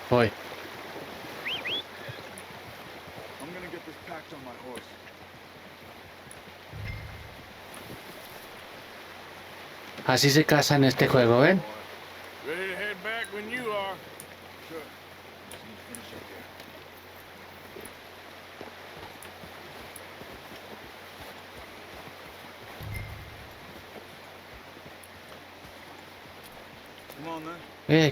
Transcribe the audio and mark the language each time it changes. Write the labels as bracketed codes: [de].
[en] I'm gonna get this packed on my horse. [es] Así se caza en este juego, ¿ven? [en] Ready to head back when you are. Sure. Just need to finish up here. Come on then.